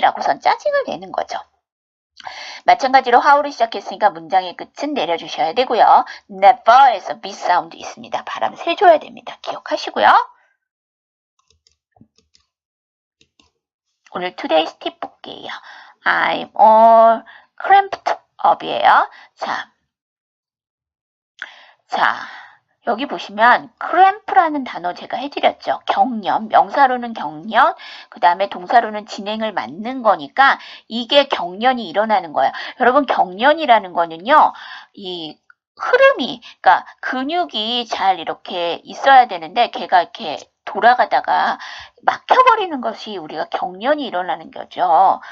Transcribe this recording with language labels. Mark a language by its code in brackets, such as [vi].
[ko] 라고선 짜증을 내는 거죠. 마찬가지로 how를 시작했으니까 문장의 끝은 내려주셔야 되고요. never에서 b 사운드 있습니다. 발음 세줘야 됩니다. 기억하시고요. 오늘 today's tip 볼게요. [en] I'm all cramped up이에요. [ko] 자, 여기 보시면 cramp라는 단어 제가 해드렸죠. 경련, 명사로는 경련, 그 다음에 동사로는 진행을 맡는 거니까 이게 경련이 일어나는 거예요. 여러분, 경련이라는 거는요, 이 흐름이, 그러니까 근육이 잘 이렇게 있어야 되는데 걔가 이렇게 돌아가다가 막혀버리는 것이 우리가 경련이 일어나는 거죠.